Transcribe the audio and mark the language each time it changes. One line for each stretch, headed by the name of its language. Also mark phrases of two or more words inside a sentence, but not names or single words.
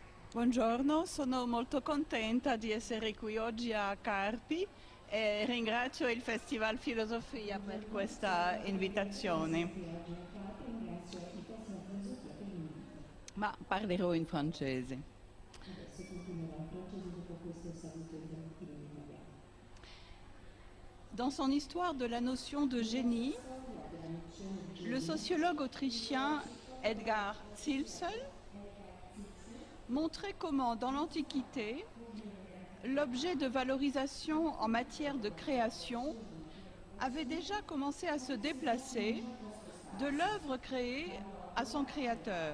Italian: Buongiorno, sono molto contenta di essere qui oggi a Carpi e ringrazio il Festival Filosofia per questa invitazione. Ma parlerò in francese.
French: Dans son histoire de la notion de génie, le sociologue autrichien Edgar Zilsel montrait comment, dans l'Antiquité, l'objet de valorisation en matière de création avait déjà commencé à se déplacer de l'œuvre créée à son créateur.